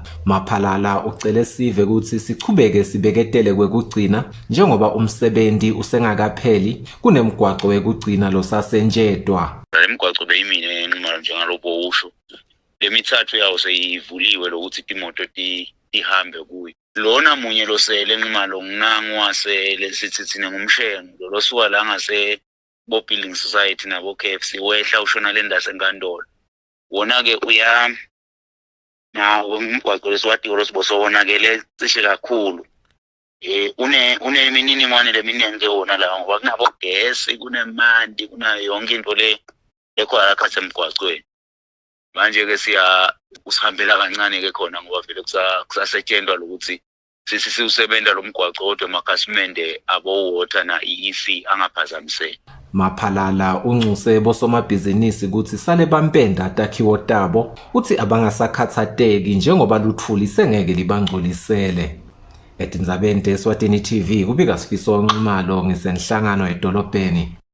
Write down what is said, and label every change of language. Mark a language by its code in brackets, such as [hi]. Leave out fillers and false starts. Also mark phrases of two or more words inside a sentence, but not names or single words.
[ss] Maphalala ucele sive ukuthi sichubeke sibeketele kwekugcina njengoba umsebenzi usengakapheli kunemgwaqo wekugcina losasenjedwa. Lemigwaqo beyimine enqumalo njengalobo usho. Lemithathu yawo seyivuliwe lokuthi imoto tihambe kuyo. Lona munye losele enqumalo nginangwase lesithi thina ngumshengo losuka la ngase bo [en] building society [ss] nabo KFC wehla ushona lenda senkandolo. Wona ke uya na umgwaqo leswati losibosonakele cishe kakhulu. Une mininimane leminingi wona la ngoba kunabo gas kunemandi kunayo yonke into lekhona akhathe emgwaqweni. Manje ke usihambela kancane ke khona ngoba vele kusasetshenzwa lokuthi sisiusebenta lo mgwaqo kodwa amakhasimende abo water na EEC angaphazamiseki. Maphalala unxuse bosomabhizinisi ukuthi sale bampenda atakhiwo tabo uthi abangasakhathateki njengoba luthulise ngeke libangcolisele. Etindzabeni Eswatini TV kubika Sifiso Nxumalo ngisenhlangano edolobheni.